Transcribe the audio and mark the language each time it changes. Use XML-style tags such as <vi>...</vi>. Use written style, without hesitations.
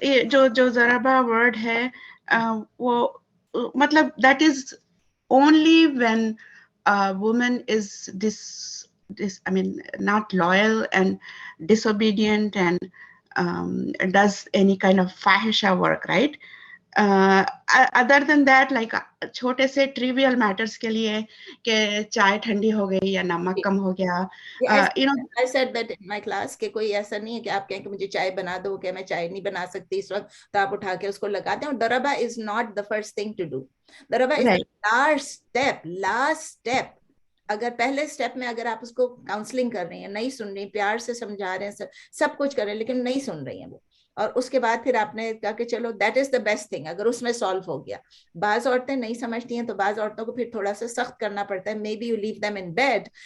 <ur>جو ضربہ ورڈ ہے وہ مطلب</ur> <en>That is only when woman is this I mean not loyal and disobedient and does any kind of fahisha work, right? Other than that, like</en> <ur>چھوٹے سے</ur> <en>trivial matters</en> <ur>کے لیے کہ چائے ٹھنڈی ہو گئی یا نمک کم ہو گیا,</ur> <en>I said that in my class</en> <ur>کہ کوئی ایسا نہیں ہے کہ آپ کہیں کہ مجھے چائے بنا دو, کہ میں چائے نہیں بنا سکتی اس وقت, تو آپ اٹھا کے اس کو لگا دیں. اور ضربہ</ur> <en>is not the first thing to do. ضربہ is the last step.</en> <ur>اگر پہلے سٹیپ میں اگر آپ اس کو کاؤنسلنگ کر رہی ہیں, نہیں سن رہی, پیار سے سمجھا رہے ہیں, سب کچھ کر رہے ہیں, لیکن نہیں سن رہی ہیں وہ, اور اس کے بعد پھر آپ نے کہا کہ چلو</ur> <en>that is the best thing,</en> <ur>اگر اس میں سالو ہو گیا. بعض عورتیں نہیں سمجھتی ہیں تو بعض عورتوں کو پھر تھوڑا سا سخت کرنا پڑتا ہے,</ur> <en>Maybe you leave them in bed.</en>